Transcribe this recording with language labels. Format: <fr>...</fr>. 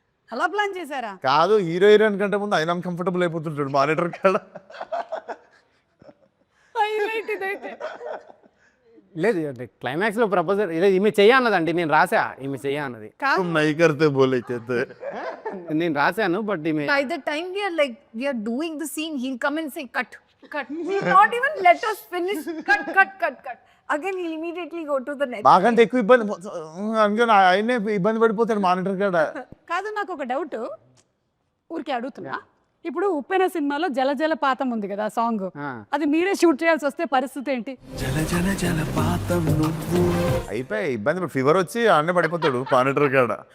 <te>అలా ప్లాన్ చేశారా కాదు హీరో హీరోయిన్ కంటే ముందు ఆయన కంఫర్టబుల్ అయిపోతుంటాడు మానిటర్ కాడ హైలైట్ ఇదైతే లేదు క్లైమాక్స్ లో ప్రపోజల్ లేదు ఈమె చెయ్యన్నదండి నేను రాసా ఈమె చెయ్యన్నది</te> <hi>నై కర్తే బోలే</hi> <te>చేస్తే నేను రాశాను బట్ ఈమె</te> <en>By the time we are doing the scene, he'll come and say cut, cut. He'll not even let us finish. Cut. Again, he'll immediately go to the next.</en> <te>మాకంటే ఎక్కువ ఇబ్బంది అందుకని ఆయనే ఇబ్బంది పడిపోతాడు మానిటర్ కాడ కాదు నాకు ఒక డౌట్ ఊరికే అడుగుతున్నా ఇప్పుడు ఉప్పెన సినిమాలో జల జల పాతం ఉంది కదా సాంగ్ అది మీరే షూట్ చేయాల్సి వస్తే పరిస్థితి ఏంటి అయిపోయి ఇబ్బంది ఫీవర్ వచ్చి ఆడనే పడిపోతాడు మానిటర్ కాడ</te>